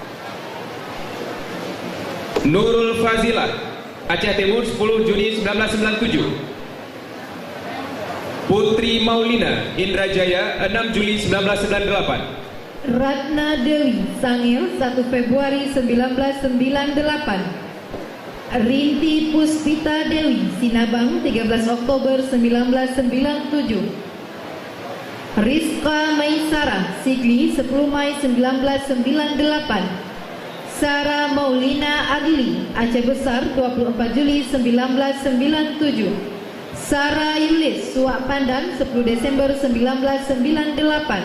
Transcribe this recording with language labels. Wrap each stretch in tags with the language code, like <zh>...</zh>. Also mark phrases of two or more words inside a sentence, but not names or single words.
<id>Nurul Fazilah, Aceh Timur 10 Juni 1997. Putri Maulina, Indrajaya 6 Juli 1998. Ratna Dewi, Sangil 1 Februari 1998. Rinti Puspita Dewi, Sinabang 13 Oktober 1997. Rizka Maisarah, Sigli 10 Mai 1998. Sarah Maulina Adli, Aceh Besar 24 Juli 1997. Sarah Yulis, Suak Pandan 10 Desember 1998.</id>